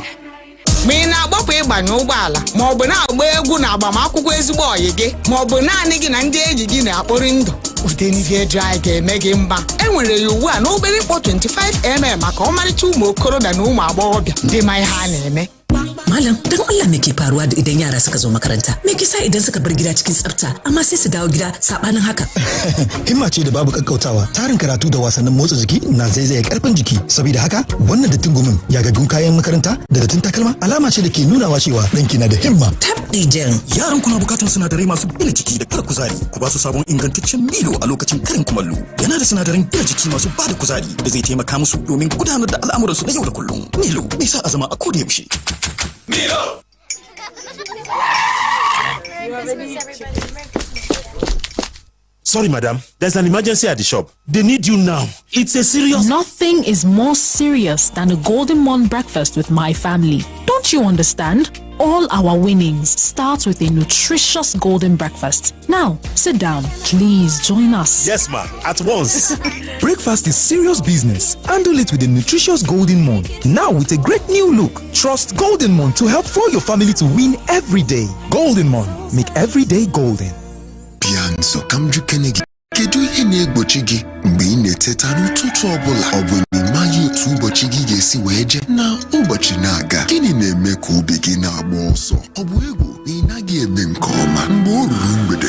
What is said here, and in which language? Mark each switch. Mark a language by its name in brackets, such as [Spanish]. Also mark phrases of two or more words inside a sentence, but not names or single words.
[Igbo] Ma ị na-agbapụ ịgbanye ụgbọala ma ọ bụ na-agba egwu na agbamakwụkwọ ezigbo ọyị gị ma ọ bụ naanị gị na ndị enyi gị na-akpọrị ndụ IyjkeDgee1 ga-eme gị mma. Enwere ya ugbu a n'obere mkpọ 25mm maka ọmarịcha ụmụ okorobịa na ụmụ agbọghọbịa ndị ma ihe a na-eme. [Hausa] Malam, dan Allah me ke faruwa idan yara suka zo makaranta? Me ke sa idan suka bar gida cikin tsafta amma sai su dawo gida sabanin haka? Himma ce da babu kakkautawa. Tarin karatu da wasannin motsa jiki na zaizaye karfin jiki. Saboda haka, wannan dattin gumin yagaggun kayan makaranta da dattin takalma alama ce da ke nunawa cewa danki na da himma. Tabdijan. Yaran kuna bukatar sinadarai masu gina jiki da kara kuzari. Ku ba su sabon ingantaccen Milo a lokacin karin kumallo. Yana da sinadaran gina jiki masu ba da kuzari da zai taimaka musu domin gudanar da al'amuransu na yau da kullum. Milo, mai sa a zama a koda yaushe. Milo! [English] Sorry, madam. There's an emergency at the shop. They need you now. It's a serious... Nothing is more serious than a Golden Morn breakfast with my family. Don't you understand? All our winnings start with a nutritious golden breakfast. Now, sit down. Please join us. Yes, ma'am. At once. Breakfast is serious business. Handle it with a nutritious Golden Morn. Now with a great new look. Trust Golden Morn to help fuel your family to win every day. Golden Morn. Make every day golden. Pianzo, IyjkeDgee. [Igbo] Kedu ihe na-egbochi gị mgbe ị na-eteta n'ụtụtụ ọbụla? Ọ bụ na ị maghị otu ụbọchị gị ga-esi wee je na ụbọchị na-aga? Gịnị na-eme ka obi gị na-agba ọsọ? Ọ bụ egwu na ị naghị eme nke ọma mgbe o ruru mgbede?